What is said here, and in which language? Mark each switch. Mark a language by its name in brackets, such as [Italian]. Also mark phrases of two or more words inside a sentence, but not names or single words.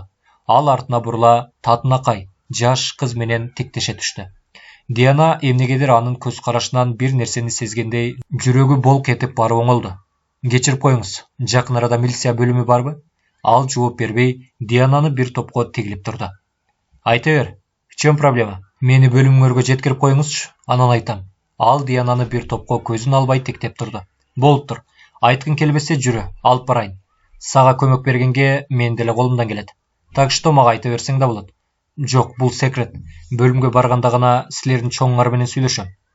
[Kyrgyz] Ал артына бурула, татынакай, жаш кыз менен тиктеше түштү. Диана эмнегедир анын көз карашынан бир нерсени сезгендей, жүрөгү болк этип барып оңолду. Кечирип коюңуз, жакын арада милиция бөлүмү барбы? Ал жооп бербей, Диананы бир топко тигилип турду. Айта бер, [Russian] в чём проблема? [Kyrgyz] Мени бөлүмүңөргө жеткирип коюңузчу, анан айтам. Ал Диананы бир топко көзүн албай тиктеп турду. Болуптур. Айткың келбесе жүрү, алып барайын. Сага көмөк бергенге мен деле колумдан келет. [Russian] Так что [Kyrgyz] мага айта берсең да болот. Жок, бул секрет. Бөлүмгө барганда гана силердин чоңуңар менен сүйлөшөм.